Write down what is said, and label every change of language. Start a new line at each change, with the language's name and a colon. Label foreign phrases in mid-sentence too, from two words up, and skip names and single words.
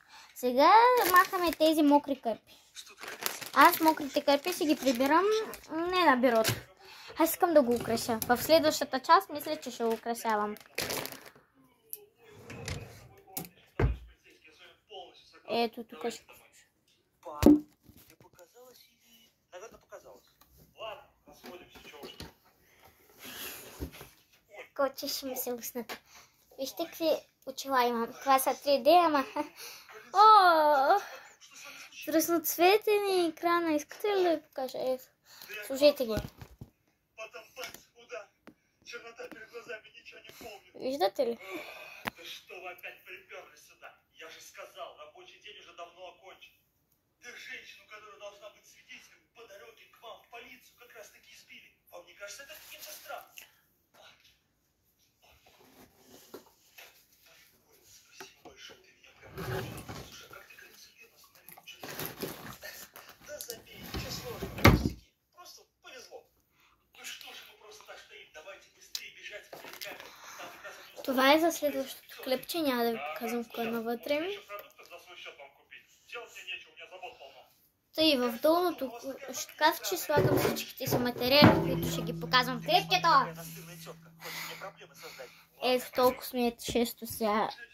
Bulgarian: Сега махаме тези мокри кърпи. Аз мокрите кърпи си ги прибирам не на бюрото. Аз искам да го украся. В следващата част мисля, че ще го украсявам. Ето тук ще...
Russian: Не показалось или... Наверное, показалось. Ладно, расходимся, чего уж.
Bulgarian: Коче ще ми се уснат. Вижте какви очила имам. Това са 3D, ама... О, разноцветени екрана. Искате ли да ви покажа? Ето, служете ги. Виждате ли?
Russian: Что вы опять приперлись сюда? Я же сказал, рабочий день уже давно окончен. Да женщину, которая должна быть свидетелем, по дороге к вам в полицию как раз таки избили. Вам не кажется это каким-то странным? Спасибо большое, ты меня прям... Слушай, а как ты к серьезно смотрел? Да забей, ничего сложного, пустяки. Просто повезло. Ну что же мы просто так стоим? Давайте быстрее бежать к камере.
Bulgarian: Това е за следващото клипче, няма да ви показвам кой е навътре. Тъй в долното ще казва, че слагам всичките си материали, които ще ги показвам в клипчето. Ето толкова ми е често сега.